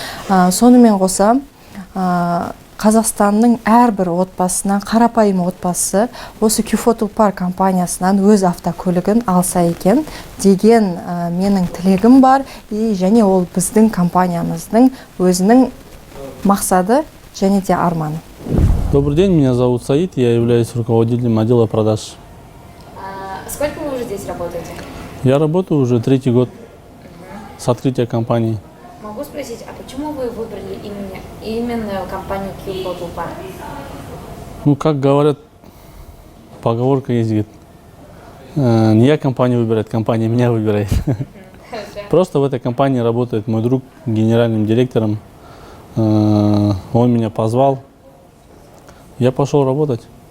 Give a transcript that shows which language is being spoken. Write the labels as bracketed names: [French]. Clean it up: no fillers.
[Kazakh] Сонымен қоса Қазақстанның әрбір отбасына, қарапайым отбасы осы Q Photo Park компаниясынан өз автокөлігін алса екен деген менің тілегім бар, және ол біздің компаниямыздың өзінің мақсады және де арманы. [Russian] Добрый день, меня зовут Саид, я являюсь руководителем отдела продаж. Сколько вы уже здесь работаете? Я работаю уже 3-й год с открытия компании. Могу спросить, а почему вы выбрали именно компанию Q Photo Park? Ну, как говорят, поговорка есть, говорит, не я компанию выбирает, компания меня выбирает. Просто в этой компании работает мой друг генеральным директором. Он меня позвал, я пошел работать.